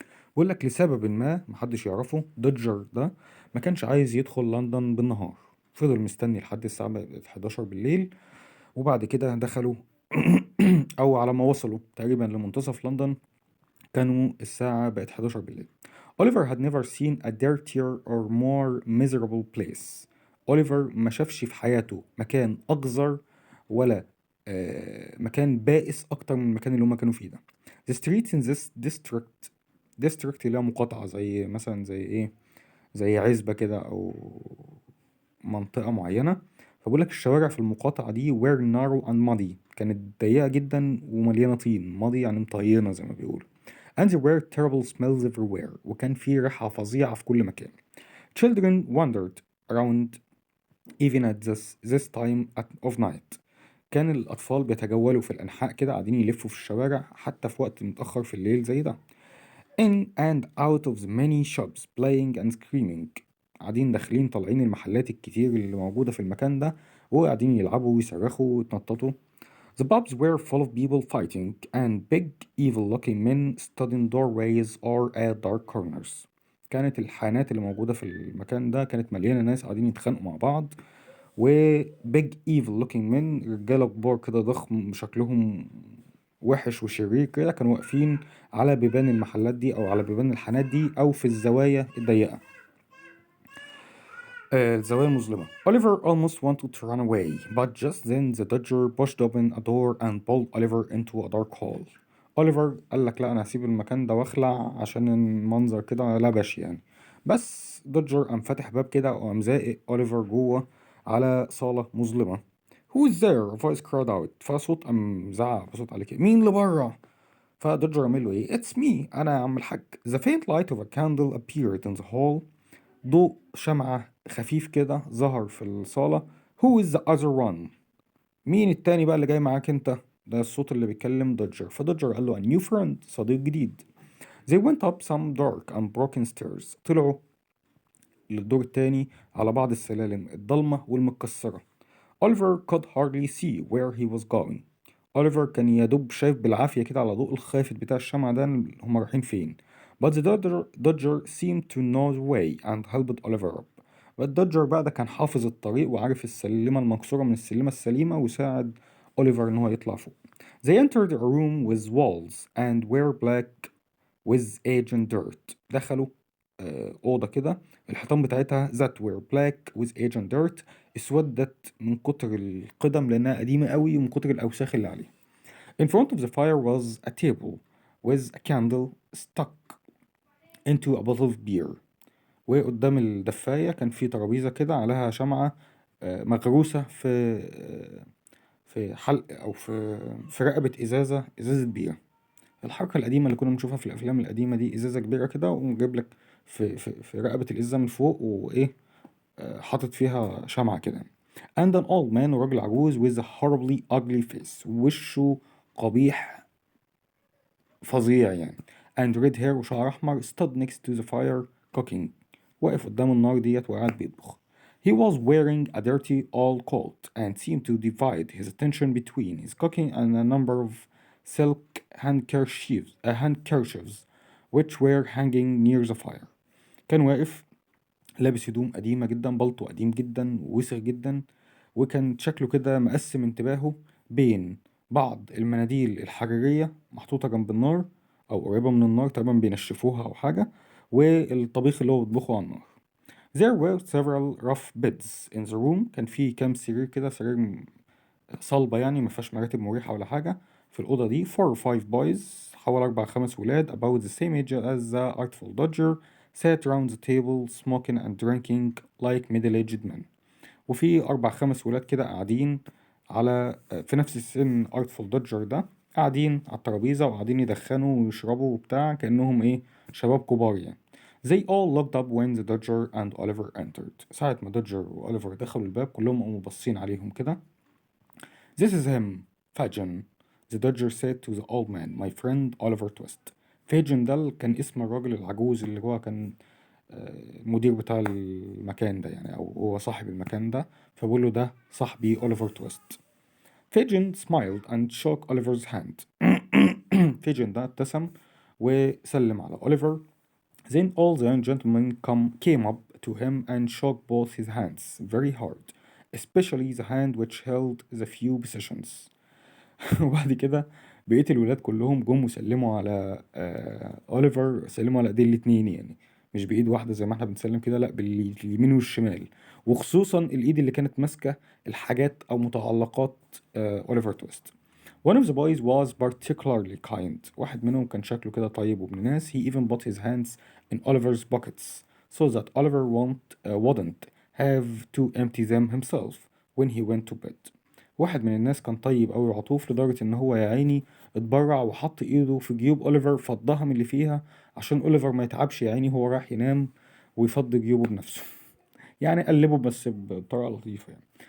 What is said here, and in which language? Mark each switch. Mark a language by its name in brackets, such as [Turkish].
[Arabic] بيقول لك لسبب ما محدش يعرفه، دوجر ده ما كانش عايز يدخل لندن بالنهار، فضل مستني لحد الساعة بقت 11 بالليل، وبعد كده دخلوا أو على ما وصلوا تقريبا لمنتصف لندن كانوا الساعة بقت 11 بالليل. [English] Oliver had never seen a dirtier or more miserable place. [Arabic] أوليفر ما شافش في حياته مكان أقذر ولا مكان بائس أكتر من المكان اللي هما كانوا فيه ده. [English] The streets in this district [Arabic] اللي هي مقاطعة، زي مثلا زي إيه، زي عزبة كده أو منطقة معينة. فبقول لك الشوارع في المقاطعة دي [English] were narrow and muddy، [Arabic] كانت ضيقة جدا ومليانة طين، muddy يعني مطينة زي ما بيقولوا. [English] And there were terrible smells everywhere، [Arabic] وكان في ريحة فظيعة في كل مكان. [English] Children wandered around even at this time of night. [Arabic] كان الأطفال بيتجولوا في الأنحاء كده، قاعدين يلفوا في الشوارع حتى في وقت متأخر في الليل زي ده. [English] In and out of the many shops playing and screaming، [Arabic] قاعدين داخلين طالعين المحلات الكتير اللي موجودة في المكان ده، وقاعدين يلعبوا ويصرخوا ويتنططوا. [English] The pubs were full of people fighting, and big evil-looking men stood in doorways or at dark corners. [Arabic] كانت الحانات اللي موجودة في المكان ده كانت مليانة ناس قاعدين يتخانقوا مع بعض، و [English] big evil-looking men، [Arabic] رجالة كبار كده ضخم شكلهم وحش وشرير كده، كانوا واقفين على بيبان المحلات دي أو على بيبان الحانات دي أو في الزوايا الضيقة، الزوايا المظلمة. [English] Oliver almost wanted to run away, but just then the Dodger pushed open a door and pulled Oliver into a dark hall. [Arabic] أوليفر قال لك لا، أنا هسيب المكان ده واخلع عشان المنظر كده لبش يعني، بس دوجر قام فاتح باب كده وقام زائق أوليفر جوه على صالة مظلمة. [English] Who is there? A voice cried out. [Arabic] فصوت قام زعق بصوت عليه كده، مين اللي بره؟ فدوجر عمل له ايه؟ [English] It's me، [Arabic] أنا يا عم الحاج. [English] The faint light of a candle appeared in the hall. [Arabic] ضوء شمعة خفيف كده ظهر في الصالة. [English] Who is the other one؟ [Arabic] مين التاني بقى اللي جاي معاك انت؟ ده الصوت اللي بيتكلم دوجر. فدوجر قال له [English] a new friend، [Arabic] صديق جديد. [English] They went up some dark and broken stairs. [Arabic] طلعوا للدور التاني على بعض السلالم الضلمة والمتكسرة. [English] Oliver could hardly see where he was going. [Arabic] أوليفر كان يدوب شايف بالعافية كده على ضوء الخافت بتاع الشمعة ده هما رايحين فين. [English] But the Dodger seemed to know the way and helped Oliver up. [Arabic] والدودجر بقى ده كان حافظ الطريق وعارف السلمة المكسورة من السلمة السليمة، وساعد أوليفر إن هو يطلع فوق. [English] They entered a room with walls and were black with age and dirt. [Arabic] دخلوا أوضة كده الحيطان بتاعتها [English] that were black with age and dirt، [Arabic] اسودت من كتر القدم لأنها قديمة قوي ومن كتر الأوساخ اللي عليها. [English] In front of the fire was a table with a candle stuck into a bottle of beer. [Arabic] وقدام الدفاية كان في ترابيزة كده عليها شمعة مغروسة في حلق أو في رقبة إزازة بيرة. الحركة القديمة اللي كنا بنشوفها في الأفلام القديمة دي، إزازة كبيرة كده ومجيب لك في رقبة الإزازة من فوق، وإيه حاطط فيها شمعة كده. [English] And an old man، [Arabic] وراجل عجوز [English] with a horribly ugly face، [Arabic] وشه قبيح فظيع يعني. [English] And red hair، [Arabic] وشعر أحمر [English] stood next to the fire cooking، [Arabic] واقف قدام النار ديت وقاعد بيطبخ. [English] He was wearing a dirty old coat and seemed to divide his attention between his cooking and a number of silk handkerchiefs which were hanging near the fire. [Arabic] كان واقف لابس هدوم قديمة جدا، بلطو قديم جدا ووسخ جدا، وكان شكله كده مقسم انتباهه بين بعض المناديل الحرارية محطوطة جنب النار أو قريبة من النار، تقريبا بينشفوها أو حاجة، والطبيخ اللي هو بيطبخه على النار. [English] There were several rough beds in the room. [Arabic] كان في كام سرير كده، سرير صلبة يعني مفيهاش مراتب مريحة ولا حاجة في الأوضة دي. [English] 4 or 5 boys، [Arabic] حوالي 4 5 ولاد [English] about the same age as the Artful Dodger sat around the table smoking and drinking like middle-aged men. [Arabic] وفي 4 5 ولاد كده قاعدين على في نفس السن Artful Dodger ده، قاعدين على الترابيزة وقاعدين يدخنوا ويشربوا وبتاع كأنهم إيه، شباب كبار يعني. [English] They all looked up when the Dodger and Oliver entered. [Arabic] ساعة ما دودجر وأوليفر دخلوا الباب كلهم قاموا باصين عليهم كده. [English] This is him, Fagin, the Dodger said to the old man, my friend Oliver Twist. [Arabic] فاجن ده كان اسم الراجل العجوز اللي هو كان المدير بتاع المكان ده يعني، أو هو صاحب المكان ده، فبقول له ده صاحبي أوليفر تويست. [English] فاجن smiled and shook Oliver's hand. [Arabic] فاجن ده ابتسم وسلم على أوليفر. [English] Then all the young gentlemen came up to him and shook both his hands very hard, especially the hand which held the few possessions. [Arabic] وبعد كده بقية الولاد كلهم جم وسلموا على أوليفر، سلموا على ايدين الاتنين يعني، مش بإيد واحدة زي ما احنا بنسلم كده، لأ باليمين والشمال، وخصوصا الإيد اللي كانت ماسكة الحاجات أو متعلقات أوليفر تويست. [English] One of the boys was particularly kind. [Arabic] واحد منهم كان شكله كده طيب وابن ناس. [English] He even put his hands in Oliver's pockets so that Oliver wouldn't have to empty them himself when he went to bed. [Arabic] واحد من الناس كان طيب أوي وعطوف لدرجة إن هو يا عيني اتبرع وحط إيده في جيوب أوليفر، فضها من اللي فيها عشان أوليفر ما يتعبش يا عيني هو راح ينام ويفضي جيوبه بنفسه. يعني قلبه بس بطريقة لطيفة يعني.